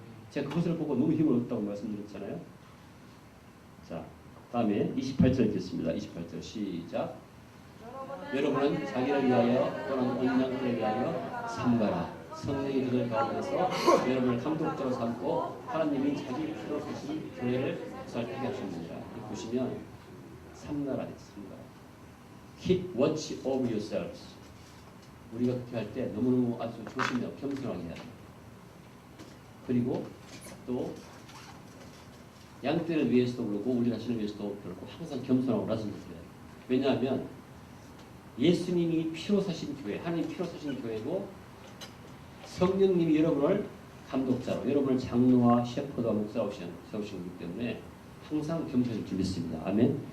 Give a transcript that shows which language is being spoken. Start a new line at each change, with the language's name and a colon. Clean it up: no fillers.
Korean: 제가 그것을 보고 너무 힘을 얻었다고 말씀드렸잖아요. 자, 다음에 28절 읽겠습니다. 28절 시작. 여러분은 자기를 위하여 또는 언양들을 위하여 삼가라. 성령이 그들 가운데서 여러분을 감독자로 삼고 하나님이 자기 피로 쓰신 교회를 살게 하셨느니라. 보시면 삼가라 삼가라.
English: Keep watch over yourselves.
Korean: 우리가 그렇게 할 때 너무너무 아주 조심하고 겸손하게 해야 돼요. 그리고 또 양떼를 위해서도 그렇고 우리 자신을 위해서도 그렇고 항상 겸손하고 낮은 것을 해요. 왜냐하면 예수님이 피로 사신 교회, 하나님 피로 사신 교회고 성령님이 여러분을 감독자로, 여러분을 장로와 셰퍼드와 목사로 세우신 거기 때문에 항상 겸손히 준비했습니다. 아멘.